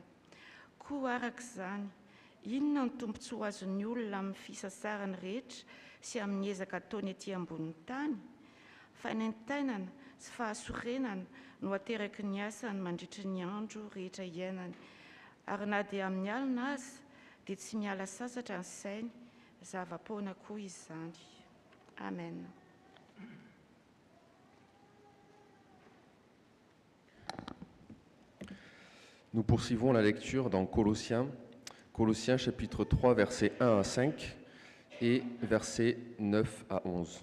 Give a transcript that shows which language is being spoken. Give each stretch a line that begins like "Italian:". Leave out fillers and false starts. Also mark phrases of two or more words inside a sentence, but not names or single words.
Malagasy: Koa arak'izany, inona ny tombontsoa azon'ny olona amin'ny fisasarany rehetra sy amin'ny ezaka ataony etỳ ambonin'ny tany? Fanentainana sy fahasorenana no ateraky ny asany mandritry ny andro rehetra iainany, ary na dia amin'ny alina aza dia tsy miala sasatra ny sainy. Zavapoana koa izany. Amen.
French: Nous poursuivons la lecture dans Colossiens chapitre 3, versets 1 à 5 et versets 9 à 11.